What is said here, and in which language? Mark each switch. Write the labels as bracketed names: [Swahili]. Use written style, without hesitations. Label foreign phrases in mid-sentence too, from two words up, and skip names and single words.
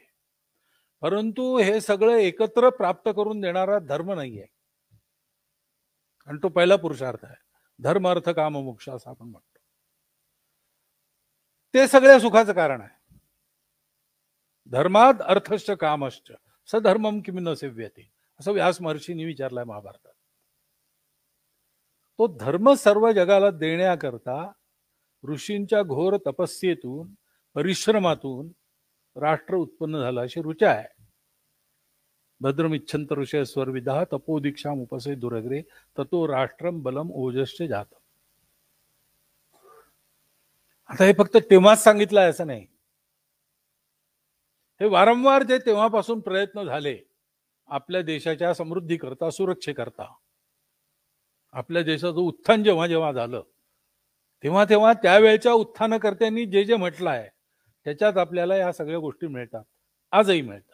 [Marathi] परंतु हे सगळं एकत्र प्राप्त करून देणारा धर्म नाहीये. आणि तो पहिला पुरुषार्थ आहे, धर्म अर्थ काम मोक्ष असं आपण म्हणतो. ते सगळ्या सुखाचं कारण आहे. [Sanskrit] धर्मात अर्थश्च कामश्च सधर्मम किम न सेव्यते, [Marathi] असं व्यास महर्षींनी विचारलंय महाभारतात. तो धर्म सर्व जगाला देण्याकरता ऋषींच्या घोर तपस्येतून, परिश्रमातून राष्ट्र उत्पन्न झालं, अशी ऋचा आहे. [Sanskrit] भद्रमिच्छंत ऋषय स्वर्विदा तपोदीक्षा उपसे दुरग्रे ततो राष्ट्रम बलम ओजश्च जात. [Marathi] आता हे फक्त तेव्हाच सांगितलं आहे असं नाही, हे वारंवार जे तेव्हापासून प्रयत्न झाले आपल्या देशाच्या समृद्धीकरता, सुरक्षेकरता. आपल्या देशाचं उत्थान जेव्हा जेव्हा झालं तेव्हा तेव्हा त्यावेळच्या उत्थानकर्त्यांनी जे जे म्हटलं आहे त्याच्यात आपल्याला या सगळ्या गोष्टी मिळतात, आजही मिळतात.